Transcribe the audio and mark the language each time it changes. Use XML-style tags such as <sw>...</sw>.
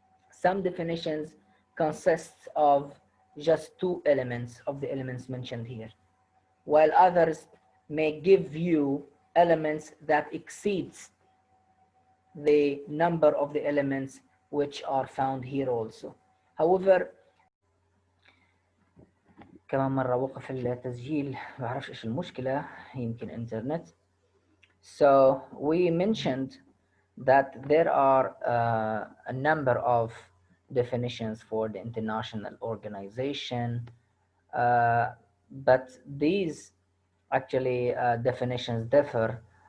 <en>Some definitions consist of just 2 elements of the elements mentioned here, while others may give you elements that exceeds the number of the elements which are found here also.</en> <ar>However, كمان مرة وقف التسجيل، ما بعرفش ايش المشكلة، يمكن انترنت.</ar> <en>So we mentioned that there are a number of definitions for the international organization, but these actually definitions differ</en>